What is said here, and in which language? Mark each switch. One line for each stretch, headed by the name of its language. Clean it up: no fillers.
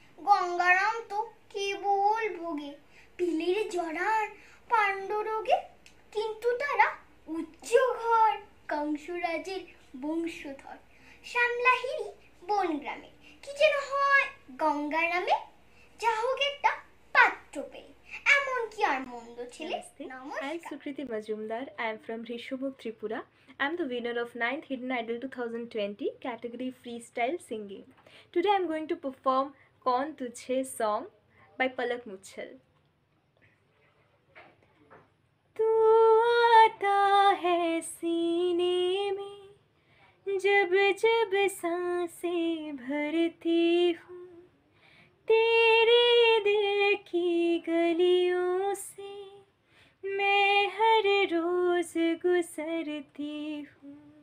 Bangla: গঙ্গারাম তো কেবল ভোগে পিলের জড়ার পাণ্ডরোগে। কিন্তু তারা উচ্চ ঘর, কংসরাজের বংশধর। শ্যামলাহিরি বন গ্রামে কি যেন হয় গঙ্গারামে। যা হোক একটা পাত্র পেয়ে, এমন কি আর মন্দ ছেলে।
English: Namaste. I am Sukriti Majumdar. I am from Rishubuk, Tripura. I am the winner of 9th Hidden Idol 2020 category freestyle singing. Today I am going to perform Kaun Tujhe song by Palak Muchal.
Hindi: तू आता है सीने में जब जब सांसें भरती हूँ, तेरे दिल की गलियों से मैं हर रोज गुजरती हूँ।